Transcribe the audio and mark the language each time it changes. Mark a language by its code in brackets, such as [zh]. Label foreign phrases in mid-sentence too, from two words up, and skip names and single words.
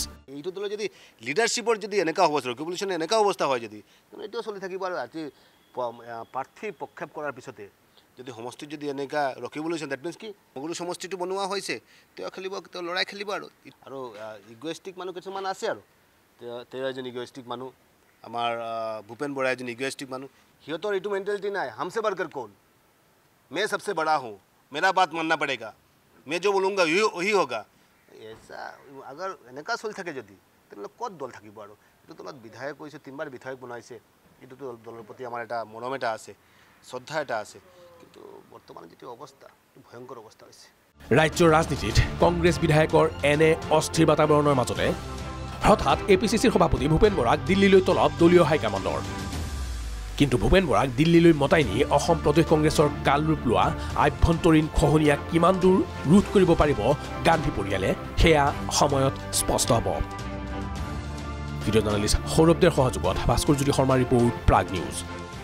[as] এইটো দলে যদি লিডাৰশ্বিপৰ যদি এনেকা অৱস্থা ৰেগুলেশ্যন এনেকা অৱস্থা হয় যদি এইটো চলি থাকিব আৰু আজি প্ৰাৰ্থী প্ৰক্ষেপ কৰাৰ পিছতে যদি সমষ্টিত যদি এনেকা ৰকিবুল হুছেইন [en] that means [as] কি মগুৰু সমষ্টিটো বনোৱা হৈছে তেওঁ খেলিব তেওঁ লৰাই খেলিব আৰু ইগোইষ্টিক মানুহ কিছুমান আছে আৰু তেওঁ এজন ইগোইষ্টিক মানুহ আমাৰ ভূপেন বৰা এজন ইগোইষ্টিক মানুহ সিহঁতৰ এইটো মেণ্টেলিটি নাই [hi] हमसे बढ़कर कौन मैं सबसे बड़ा हूँ मेरा बात मानना पड़ेगा मैं जो बोलूँगा वही होगा ऐसा अगर [as] এনেকা চলি থাকে যদি তেনেহ'লে ক'ত দল থাকিব আৰু এইটো দলত বিধায়ক হৈছে 3বাৰ বিধায়ক বনাইছে এইটো দলৰ প্ৰতি আমাৰ এটা মৰম এটা আছে শ্ৰদ্ধা এটা আছে কিন্তু বৰ্তমান যেটো অৱস্থা ভয়ংকৰ অৱস্থা হৈছে ৰাজ্যৰ ৰাজনীতিত কংগ্ৰেছ বিধায়কৰ এনে অস্থিৰ বাতাবৰণৰ মাজতে হঠাৎ এপিচিচিৰ সভাপতি ভূপেন বৰাক দিল্লীলৈ তলব দলীয় হাইকমাণ্ডৰ কিন্তু ভূপেন বৰাক দিল্লীলৈ মতাই নি অসম প্ৰদেশ কংগ্ৰেছৰ কালৰূপ লোৱা আভ্যন্তৰীণ খহনীয়া কিমান দূৰ ৰোধ কৰিব পাৰিব গান্ধী পৰিয়ালে সেয়া সময়ত স্পষ্ট হ'ব ভিডিঅ' জাৰ্নেলিষ্ট সৌৰভ দেৰ সহযোগত ভাস্কৰ জ্যোতি শৰ্মা ৰিপৰ্ট প্ৰাগ নিউজ